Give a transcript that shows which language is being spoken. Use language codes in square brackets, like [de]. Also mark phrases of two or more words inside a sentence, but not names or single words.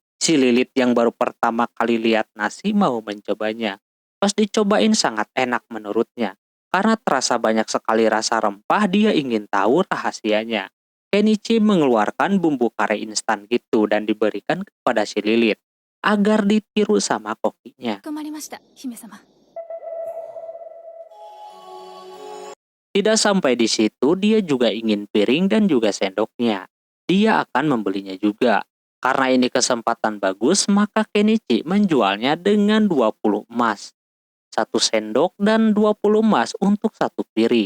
[id] Si Lilith yang baru pertama kali lihat nasi mau mencobanya. Pas dicobain sangat enak menurutnya. Karena terasa banyak sekali rasa rempah, dia ingin tahu rahasianya. Kenichi mengeluarkan bumbu kare instan gitu dan diberikan kepada si Lilith agar ditiru sama kokinya. [ja] かまりました姫様 [id] Tidak sampai di situ, dia juga ingin piring dan juga sendoknya. Dia akan membelinya juga. Karena ini kesempatan bagus, maka Kenichi menjualnya dengan 20 emas. 1 sendok dan 20 emas untuk 1 piring.